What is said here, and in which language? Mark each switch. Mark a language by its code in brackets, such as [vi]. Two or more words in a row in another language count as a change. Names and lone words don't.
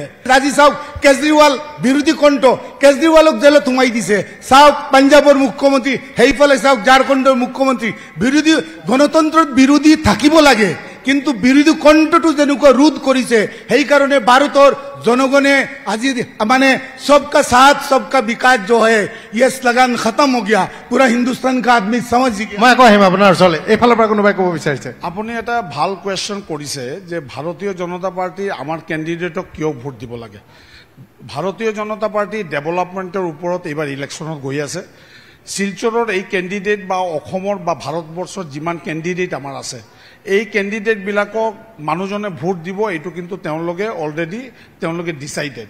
[as] আজি চাওক কেজৰিৱাল বিৰোধী কণ্ঠ, কেজৰিৱালক জেলত সোমাই দিছে। চাওক পাঞ্জাৱৰ মুখ্যমন্ত্ৰী, সেইফালে চাওক ঝাৰখণ্ডৰ মুখ্যমন্ত্ৰী। বিৰোধী গণতন্ত্ৰত বিৰোধী থাকিব লাগে, কিন্তু বিৰোধী কণ্ঠটো যেনেকুৱা ৰোধ কৰিছে সেইকাৰণে ভাৰতৰ জনগণে আজি মানে [hi] सबका साथ सबका विकास जो है ये स्लोगन खतम हो गया, पूरा हिंदुस्तान का आदमी समझ गया। [as] মই আকৌ আহিম আপোনাৰ ওচৰলৈ, এইফালৰ পৰা কোনোবাই ক'ব বিচাৰিছে? আপুনি এটা ভাল কুৱেশ্যন কৰিছে যে ভাৰতীয় জনতা পাৰ্টি আমাৰ কেণ্ডিডেটক কিয় ভোট দিব লাগে। ভাৰতীয় জনতা পাৰ্টি ডেভেলপমেণ্টৰ ওপৰত এইবাৰ ইলেকশ্যনত গৈ আছে। শিলচৰৰ এই কেণ্ডিডেট বা অসমৰ বা ভাৰতবৰ্ষৰ যিমান কেণ্ডিডেট আমাৰ আছে, এই কেণ্ডিডেটবিলাকক মানুহজনে ভোট দিব, এইটো কিন্তু তেওঁলোকে ডিচাইডেড।